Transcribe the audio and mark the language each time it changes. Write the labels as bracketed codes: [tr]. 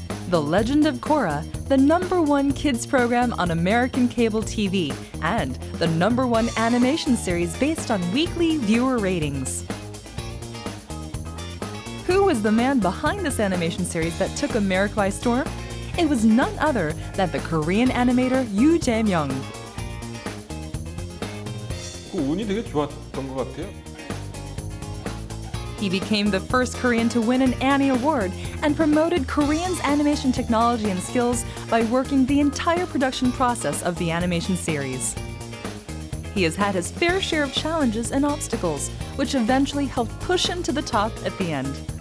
[en] The Legend of Korra, the #1 kids program on American cable TV, and the #1 animation series based on weekly viewer ratings. Who was the man behind this animation series that took America by storm? It was none other than the Korean animator Yoo Jae-myung. [ko] 그 운이 되게 좋았던 것 같아요. [en] He became the first Korean to win an Annie Award and promoted Koreans' animation technology and skills by working the entire production process of the animation series. He has had his fair share of challenges and obstacles, which eventually helped push him to the top at the end.